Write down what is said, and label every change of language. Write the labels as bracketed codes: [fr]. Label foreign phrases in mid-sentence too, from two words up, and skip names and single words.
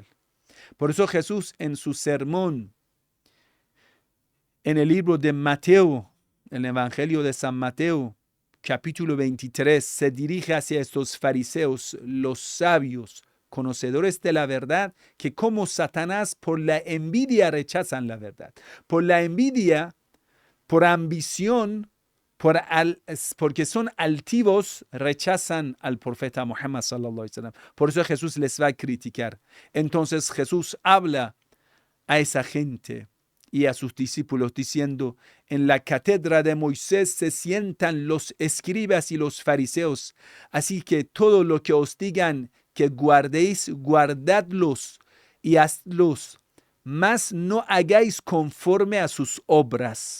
[es] Por eso Jesús, en su sermón, en el libro de Mateo, en el Evangelio de San Mateo, capítulo 23, se dirige hacia estos fariseos, los sabios, conocedores de la verdad, que como Satanás por la envidia rechazan la verdad. Por la envidia, por ambición, porque son altivos, rechazan al profeta Muhammad [ar] صلى الله عليه وسلم. [es] Por eso Jesús les va a criticar. Entonces Jesús habla a esa gente y a sus discípulos diciendo, en la cátedra de Moisés se sientan los escribas y los fariseos, así que todo lo que os digan que guardéis, guardadlos y hazlos, mas no hagáis conforme a sus obras.